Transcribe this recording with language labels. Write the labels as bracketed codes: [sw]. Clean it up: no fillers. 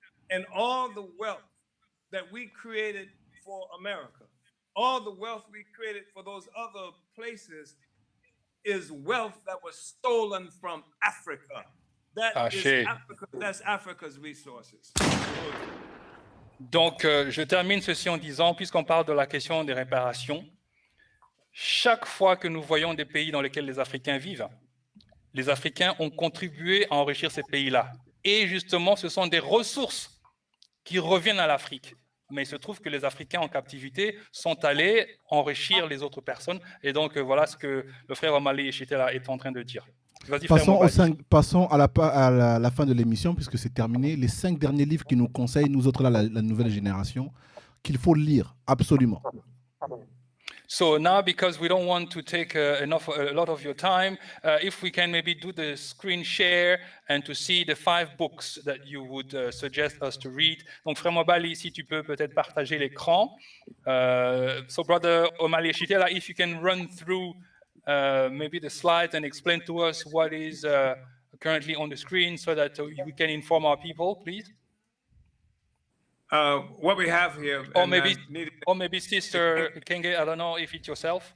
[en] And all the wealth that we created for America, all the wealth we created for those other places is wealth that was stolen from Africa. That's Africa's resources. [fr] Donc, je termine ceci en disant, puisqu'on parle de la question des réparations, chaque fois que nous voyons des pays dans lesquels les Africains vivent, les Africains ont contribué à enrichir ces pays-là. Et justement, ce sont des ressources qui reviennent à l'Afrique. Mais il se trouve que les Africains en captivité sont allés enrichir les autres personnes. Et donc, voilà ce que le frère Omali Yeshitela est en train de dire. Passons à la fin de l'émission, puisque c'est terminé. Les 5 derniers livres qui nous conseillent, nous autres, là, la nouvelle génération, qu'il faut lire, absolument. [en] So now, because we don't want to take a lot of your time, if we can maybe do the screen share and to see the 5 books that you would suggest us to read. [fr] Donc, frère Omali, si tu peux peut-être partager l'écran. [en] So, brother Omali Yeshitela, if you can run through maybe the slides and explain to us what is currently on the screen so that we can inform our people, please. What we have here, or maybe Sister Kenge, I don't know if it's yourself.